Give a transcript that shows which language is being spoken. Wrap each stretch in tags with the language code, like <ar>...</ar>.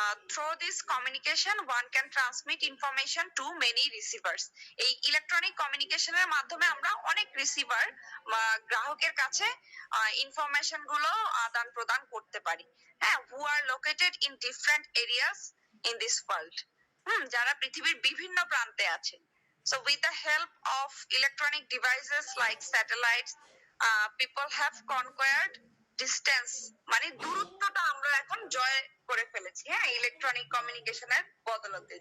<en>through this communication one can transmit information to many receivers.</en> <bn>এই electronic কমিউনিকেশনের মাধ্যমে আমরা অনেক রিসিভার গ্রাহকের কাছে ইনফরমেশন গুলো আদান প্রদান করতে পারি, হ্যাঁ,</bn> <en>who are located in different areas in this world,</en> <bn>যারা পৃথিবীর বিভিন্ন প্রান্তে আছে।</bn> <en>So with the help of electronic devices like satellites, people have conquered distance,</en> <bn>মানে দূরত্বটা আমরা এখন জয় করে ফেলেছি, হ্যাঁ, ইলেকট্রনিক কমিউনিকেশনের বদলতে।</bn>